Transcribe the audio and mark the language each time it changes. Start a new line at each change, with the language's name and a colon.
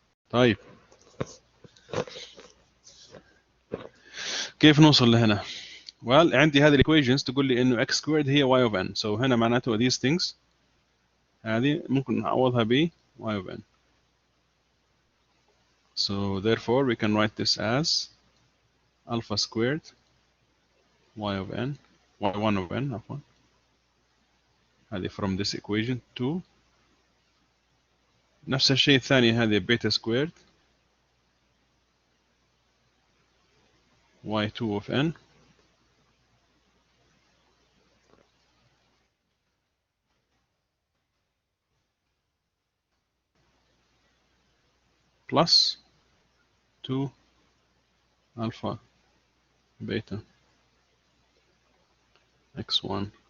Arabic: طيب كيف نوصل لهنا؟ well عندي هذه equations تقول لي انه
English: x squared
Arabic: هي
English: y of n.
Arabic: so هنا معناته these things هذه ممكن نعوضها ب y of n.
English: so therefore we can write this as alpha squared y of n y1 of n
Arabic: عفوا هذه
English: from this equation to
Arabic: نفس الشيء الثاني هذه
English: beta squared y2 of n plus 2 alpha beta x1